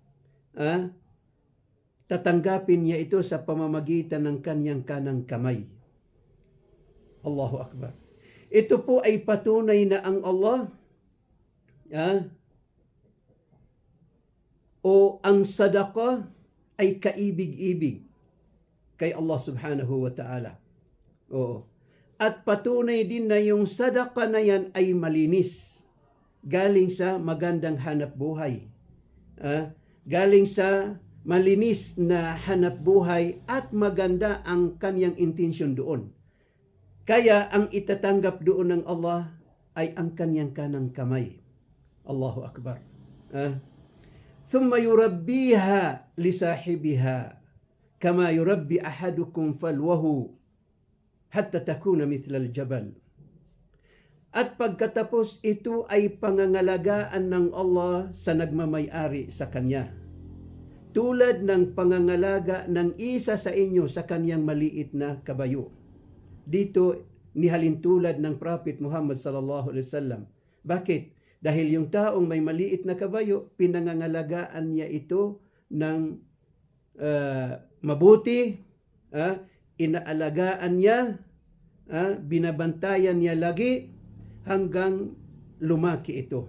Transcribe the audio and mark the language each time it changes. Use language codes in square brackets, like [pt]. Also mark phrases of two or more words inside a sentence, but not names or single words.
[tl] Tatanggapin niya ito sa pamamagitan ng kaniyang kanang kamay. [ar] الله أكبر. [tl] Ito po ay patunay na ang Allah o ang sadaka ay kaibig-ibig kay Allah [ar] سبحانه وتعالى. [tl] Oo. At patunay din na yung sadaka na yan ay malinis. Galing sa magandang hanap buhay. Galing sa malinis na hanap buhay at maganda ang kanyang intensyon doon. Kaya ang itatanggap doon ng Allah ay ang kanyang kanang kamay. [ar] الله أكبر. ثم يربيها لصاحبها كما يربي أحدكم فلوه حتى تكون مثل الجبل. [tl] At pagkatapos ito ay pangangalagaan ng Allah sa nagmamay-ari sa kanya. Tulad ng pangangalaga ng isa sa inyo sa kanyang maliit na kabayo. Dito nihalintulad ng Prophet Muhammad [ar] صلى الله عليه وسلم. [tl] Bakit? Dahil yung taong may maliit na kabayo, pinangangalagaan niya ito ng mabuti, inaalagaan niya, binabantayan niya lagi hanggang lumaki ito.